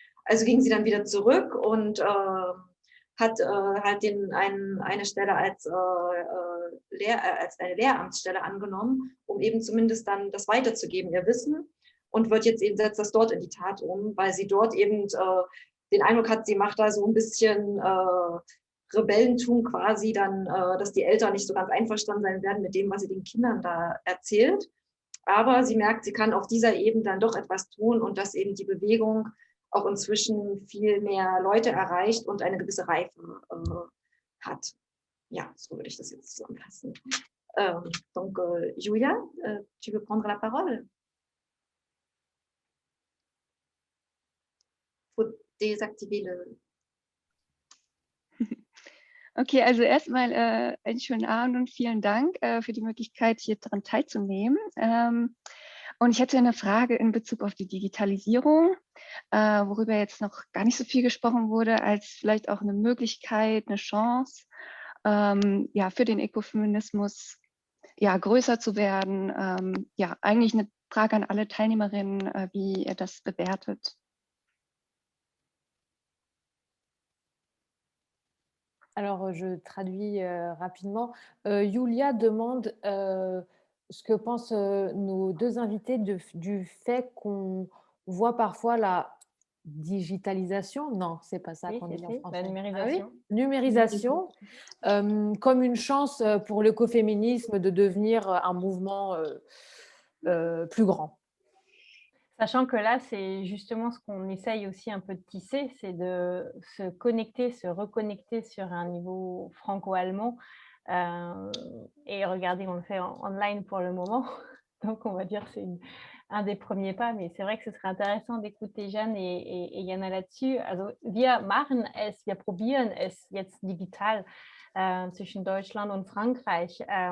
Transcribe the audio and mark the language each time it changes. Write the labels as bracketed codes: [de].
[de] Also ging sie dann wieder zurück und hat halt eine Stelle als eine Lehramtsstelle angenommen, um eben zumindest dann das weiterzugeben, ihr Wissen, und setzt das dort in die Tat um, weil sie dort eben den Eindruck hat, sie macht da so ein bisschen Rebellentum quasi, dann, dass die Eltern nicht so ganz einverstanden sein werden mit dem, was sie den Kindern da erzählt. Aber sie merkt, sie kann auf dieser Ebene dann doch etwas tun und dass eben die Bewegung auch inzwischen viel mehr Leute erreicht und eine gewisse Reife hat. Ja, so würde ich das jetzt zusammenfassen. [fr] Donc, Julia, tu veux prendre la parole? Faut désactiver le... [de] Okay, also erstmal einen schönen Abend und vielen Dank für die Möglichkeit, hier daran teilzunehmen. Und ich hätte eine Frage in Bezug auf die Digitalisierung, worüber jetzt noch gar nicht so viel gesprochen wurde, als vielleicht auch eine Möglichkeit, eine Chance, ja, für den Ökofeminismus ja, größer zu werden. Ja, eigentlich eine Frage an alle Teilnehmerinnen, wie ihr das bewertet. [fr] Alors, je traduis rapidement. Yulia demande ce que pensent nos deux invités du fait qu'on voit parfois la digitalisation, non, c'est pas ça Oui, qu'on si, dit en si, la numérisation. Numérisation, comme une chance pour l'écoféminisme de devenir un mouvement plus grand. Sachant que là, c'est justement ce qu'on essaye aussi un peu de tisser, c'est de se connecter, se reconnecter sur un niveau franco-allemand. Et regardez, on le fait en online pour le moment. Donc, on va dire que c'est un des premiers pas. Mais c'est vrai que ce serait intéressant d'écouter Jeanne et Jana là-dessus. [de] Also, wir machen es, wir probieren es jetzt digital zwischen Deutschland und Frankreich.